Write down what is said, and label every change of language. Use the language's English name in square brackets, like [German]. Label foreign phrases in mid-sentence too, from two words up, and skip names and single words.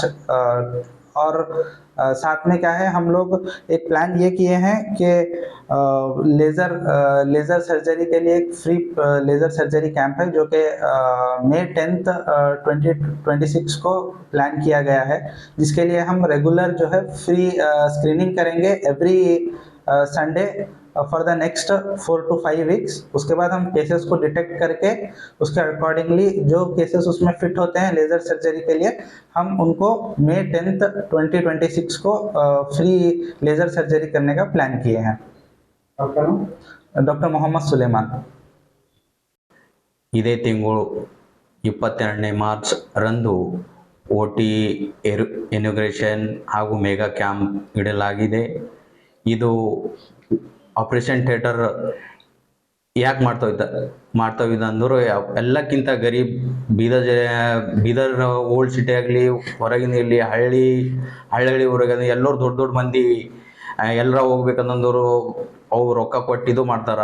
[Hindi] और साथ में क्या है, हम लोग एक प्लान ये किए हैं कि [English] laser surgery [Hindi] के लिए एक [English] free laser surgery camp [Hindi] है जो कि May 10th 2026 को प्लान किया गया है, जिसके लिए हम रेगुलर जो है [English] free screening [Hindi] करेंगे [English] every Sunday for the next 4 to 5 weeks. [Hindi] उसके बाद हम केसेस को डिटेक्ट करके उसके अकॉर्डिंगली जो केसेस उसमें फिट होते हैं [English] laser surgery [Hindi] के लिए हम उनको May 10th 2026 को [English] free laser surgery [Hindi] करने का प्लान किए हैं। डॉक्टर मोहम्मद सुलेमान। [Kannada] ಇದೇ ತಿಂಗಳು 22ನೇ ಮಾರ್ಚ್ ರಂದು [English] OT inauguration [Kannada] ಹಾಗೂ [English] mega camp [Kannada] ಇಡಲಾಗಿದೆ. ಇದು [English] operation theatre [Kannada] ಯಾಕೆ ಮಾಡ್ತಾವಿದ್ದ ಅಂದ್ರೆ ಎಲ್ಲಕ್ಕಿಂತ ಗರೀಬ್ ಬೀದರ್ ಓಲ್ಡ್ ಸಿಟಿ ಆಗಲಿ ಹೊರಗಿನ ಇಲ್ಲಿ ಹಳ್ಳಿ ಹೊರಗಿನ ಎಲ್ಲರೂ ದೊಡ್ಡ ಮಂದಿ ಎಲ್ಲರ ಹೋಗ್ಬೇಕಂತಂದವರು ಅವ್ರು ರೊಕ್ಕ ಕೊಟ್ಟು ಇದು ಮಾಡ್ತಾರ.